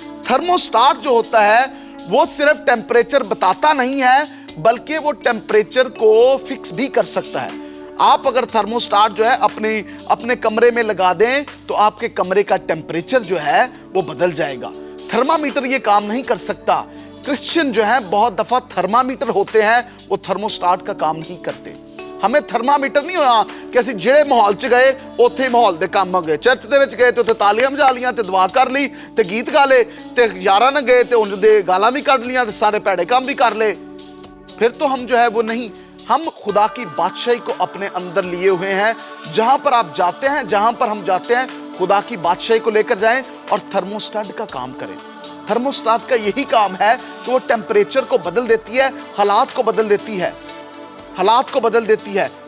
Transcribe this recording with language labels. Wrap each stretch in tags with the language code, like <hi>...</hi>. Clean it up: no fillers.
<hi>थर्मोस्टाट जो होता है वो सिर्फ टेम्परेचर बताता नहीं है, बल्कि वो टेम्परेचर को फिक्स भी कर सकता है। आप अगर थर्मोस्टाट जो है अपने कमरे में लगा दें तो आपके कमरे का टेम्परेचर जो है वो बदल जाएगा। थर्मामीटर ये काम नहीं कर सकता। क्रिश्चियन जो है बहुत दफा थर्मामीटर होते हैं, वो थर्मोस्टाट का काम नहीं करते। हमें थर्मामीटर नहीं होना कि</hi> <pa>ਅਸੀਂ ਜਿਹੜੇ ਮਾਹੌਲ 'ਚ ਗਏ ਉੱਥੇ ਹੀ ਮਾਹੌਲ ਦੇ ਕੰਮ ਹੋ ਗਏ। ਚਰਚ ਦੇ ਵਿੱਚ ਗਏ ਤੇ ਉੱਥੇ ਤਾਲੀਆਂ ਵਜਾ ਲੀਆਂ ਤੇ ਦੁਆ ਕਰ ਲਈ ਤੇ ਗੀਤ ਗਾ ਲਏ ਤੇ ਯਾਰਾਂ ਨਾਲ ਗਏ ਤੇ ਉਹਨਾਂ ਦੇ ਗਾਲਾਂ ਵੀ ਕੱਢ ਲੀਆਂ ਤੇ ਸਾਰੇ ਭੈੜੇ ਕੰਮ ਵੀ ਕਰ ਲਏ।</pa> <hi>फिर तो हम जो है वो नहीं, हम खुदा की बादशाही को अपने अंदर लिए हुए हैं। जहां पर आप जाते हैं, जहां पर हम जाते हैं, खुदा की बादशाही को लेकर जाएं और थर्मोस्टाट का काम करें। थर्मोस्टाट का यही काम है कि वो टेम्परेचर को बदल देती है, हालात को बदल देती है, हालात को बदल देती है।</hi>